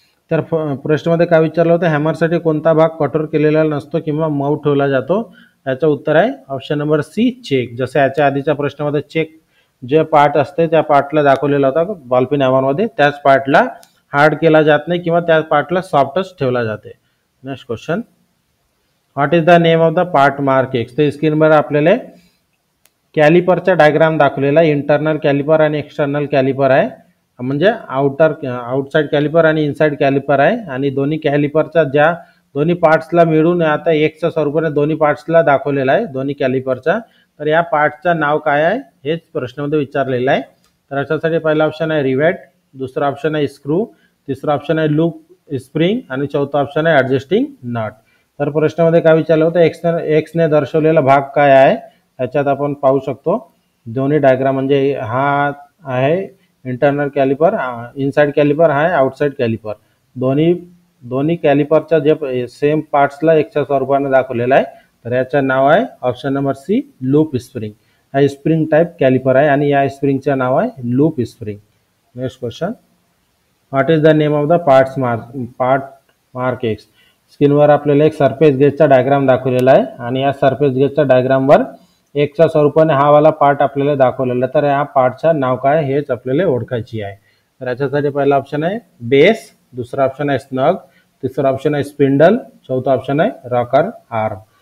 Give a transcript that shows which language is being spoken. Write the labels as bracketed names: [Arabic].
[Marathi] तर प्रश्नामध्ये काय विचारलं होतं, हॅमरसाठी कोणता भाग कठोर केलेला नसतो किंवा मऊ ठेवला जातो. याचं उत्तर आहे ऑप्शन नंबर सी चेक. जसं याच्या आधीच्या प्रश्नामध्ये चेक जे पार्ट असते त्या पार्टला दाखवलेला होता बॉलपिन हॅमरमध्ये, त्याच पार्टला हार्ड केला जात नाही किंवा त्या पार्टला सॉफ्टच ठेवला जाते. [English] Next question, what is the name of the part mark X. [Marathi] तर स्क्रीनवर आपल्याला कॅलिपरचा डायग्राम दाखवलेला आहे. इंटरनल कॅलिपर आणि एक्सटर्नल कॅलिपर आहे. म्हणजे आउटसाइड कॅलिपर आणि इनसाइड कॅलिपर आहे. आणि दोन्ही कॅलिपरच्या ज्या दोन्ही पार्ट्सला मिळून आता एक्सच्या स्वरूपाने दोन्ही पार्ट्सला दाखवलेला आहे दोन्ही कॅलिपरचा. तर या पार्टचं नाव काय आहे हेच प्रश्नामध्ये विचारलेलं आहे. तर याच्यासाठी पहिला ऑप्शन आहे रिवेट, दुसरा ऑप्शन आहे स्क्रू, तिसरा ऑप्शन आहे लूप स्प्रिंग आणि चौथा ऑप्शन आहे ॲडजस्टिंग नट. तर प्रश्नामध्ये काय विचारलं होतं, एक्सने दर्शवलेला भाग काय आहे. याच्यात आपण पाहू शकतो दोन्ही डायग्राम. म्हणजे हा आहे इंटरनल कॅलिपर, इनसाइड कॅलिपर आहे आउटसाइड कॅलिपर. दोन्ही कॅलिपरच्या जे सेम पार्ट्सला एक्सच्या स्वरूपाने दाखवलेला आहे. तर याचं नाव आहे option number C loop spring. हा स्प्रिंग टाईप कॅलिपर आहे आणि या स्प्रिंगचं नाव आहे loop spring. [English] Next question, what is the name of the part mark X. [Marathi] स्क्रीनवर आपल्याला एक सरफेस गेजचा डायग्राम दाखवलेला आहे आणि या सरफेस गेजच्या डायग्रामवर एक्सच्या स्वरूपाने हा वाला पार्ट आपल्याला दाखवलेला. तर या पार्टचं नाव काय हेच आपल्याला ओळखायची आहे. तर याच्यासाठी पहिला ऑप्शन आहे बेस, दुसरा ऑप्शन आहे स्नग, तिसरा ऑप्शन आहे स्पिंडल, चौथा ऑप्शन आहे रॉकर आर्म.